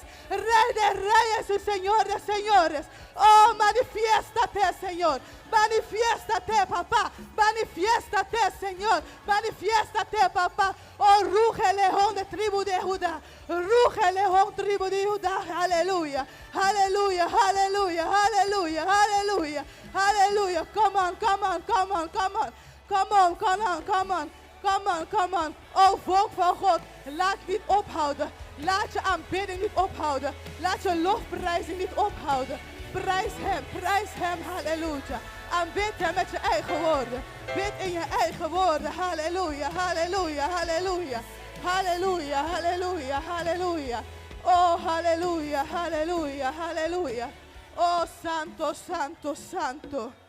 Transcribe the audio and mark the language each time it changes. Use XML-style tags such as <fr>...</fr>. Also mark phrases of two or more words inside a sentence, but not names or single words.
<es>Rey de reyes y señores, señores. Oh, manifiéstate, Señor. Manifiéstate, papá. Manifiéstate, Señor. Manifiéstate, papá. Oh, ruge león de tribu de Judá. Ruge león tribu de Judá. Aleluya. Aleluya. Aleluya. Aleluya. Aleluya. Aleluya.</es> <en>Come on, come on, come on, come on. Come on, come on, come on. Come on, come on.</en> <nl>Oh, volk van God, laat niet ophouden. Laat je aanbidding niet ophouden. Laat je lofprijzing niet ophouden. Prijs hem, halleluja. Aanbid hem met je eigen woorden. Bid in je eigen woorden, halleluja, halleluja, halleluja. Halleluja, halleluja, halleluja. Oh, halleluja, halleluja, halleluja.</nl> <es>Oh, santo, santo, santo.</es>